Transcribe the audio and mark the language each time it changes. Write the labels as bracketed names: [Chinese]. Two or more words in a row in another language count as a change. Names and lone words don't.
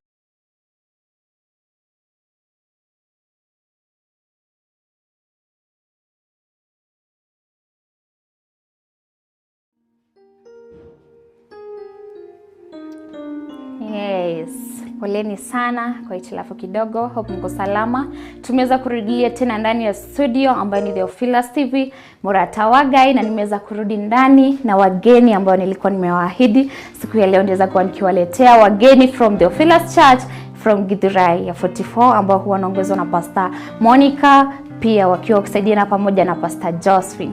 [English] Yes, [Swahili] poleni sana kwa hitilafu kidogo. Hope mko salama. Tumeweza kurudia tena ndani ya studio ambayo ni Theophilus TV, [Kikuyu] mũrata wa Ngai, [Swahili] na nimeweza kurudi ndani na wageni ambao nilikuwa nimewaahidi. Siku ya leo ndeza kuwa nikiwaletea wageni from Theophilus Church from Githurai ya 44 ambao huwa wanaongozwa na Pastor Monica, pia wakiwa kusaidiana pamoja na Pastor Josephine.